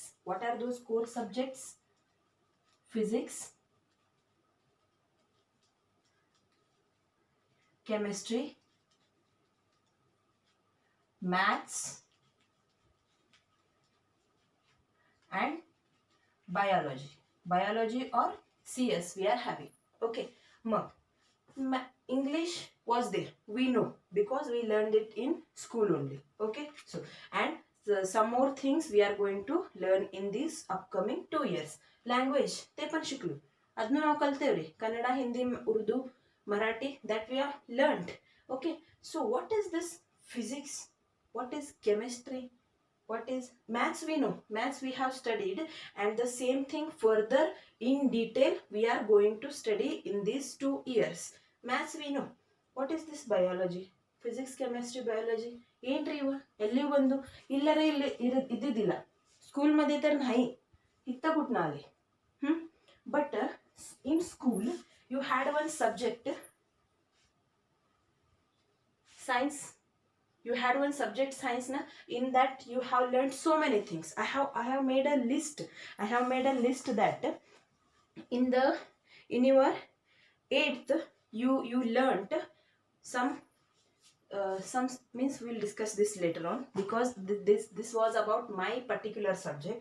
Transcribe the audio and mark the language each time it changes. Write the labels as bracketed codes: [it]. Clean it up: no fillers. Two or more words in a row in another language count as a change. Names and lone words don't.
[en] What are those core subjects? Physics, chemistry, maths, and biology or CS we are having. Okay, English was there, we know, because we learned it in school only. Okay, so and some more things we are going to learn in these upcoming 2 years. [mr] Language ते पण शिकलो, [kn] ಅದನ್ನು ನಾವು ಕಲ್ತೇವ್ರಿ, ಕನ್ನಡ, ಹಿಂದಿ, ಉರ್ದು, [en] Marathi, that we have learned. Okay, so what is this physics? What is chemistry? What is maths? We know maths we have studied, and the same thing further in detail we are going to study in these 2 years. Maths we know. What is this biology? Physics, chemistry, biology. [kn] ಏನ್ರಿ ಇವ ಎಲ್ಲಿ ಬಂದು ಇಲ್ಲರೇ ಇಲ್ಲಿ ಇದ್ದಿದ್ದಿಲ್ಲ ಸ್ಕೂಲ್ [mr] मध्ये तर नाही इत्ता कुठनं आले. [en] But in school you had one subject, science. You had one subject, science na. In that you have learned so many things. I have made a list. That in your 8th you learnt some means we'll discuss this later on, because this was about my particular subject.